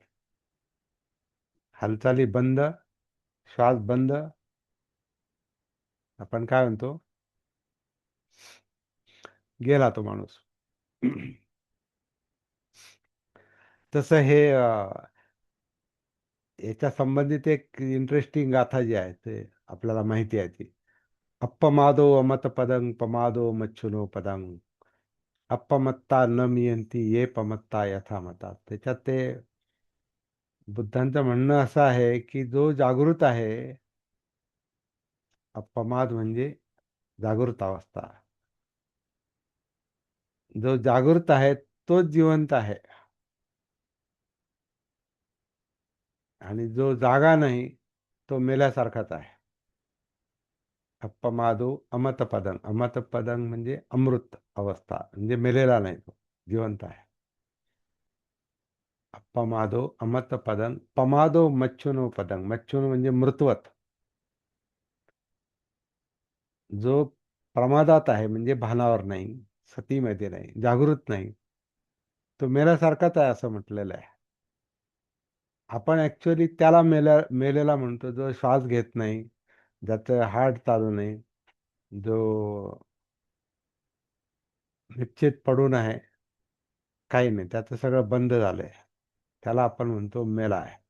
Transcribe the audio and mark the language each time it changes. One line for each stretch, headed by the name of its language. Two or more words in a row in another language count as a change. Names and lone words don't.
Marathi: हालचाली बंद, श्वास बंद, आपण काय म्हणतो, गेला तो माणूस. तसं हे याच्या संबंधित एक इंटरेस्टिंग गाथा जी आहे ते आपल्याला माहिती आहे ती.
Pali: अप्पमादो अमत पदं पमादो मच्छुनो पदं अप्पमत्ता न मियंती ये पमत्ता यथा मता.
Marathi: त्याच्यात ते बुद्धांचं म्हणणं असं आहे की जो जागृत आहे, अप्पमाद म्हणजे जागृत अवस्था, जो जागृत आहे तोच जिवंत आहे, आणि जो जागा नाही तो मेल्यासारखाच आहे.
Pali: अप्पमादो अमतपदं.
Marathi: अमतपदं म्हणजे अमृत अवस्था, म्हणजे मेलेला नाही, तो जिवंत आहे.
Pali: अप्पमादो अमतपदं पमादो मच्छुनो पदं.
Marathi: मच्छुनो म्हणजे मृतवत. जो प्रमादात आहे म्हणजे भानावर नाही, सतीमध्ये नाही, जागृत नाही, तो मेल्यासारखाच आहे असं म्हटलेलं आहे. आपण ऍक्च्युअली त्याला मेलेला म्हणतो जो श्वास घेत नाही, ज्याचं हार्ट चालू नाही, जो निश्चित पडून आहे, काही नाही, त्याचं सगळं बंद झालंय, त्याला आपण म्हणतो मेला आहे.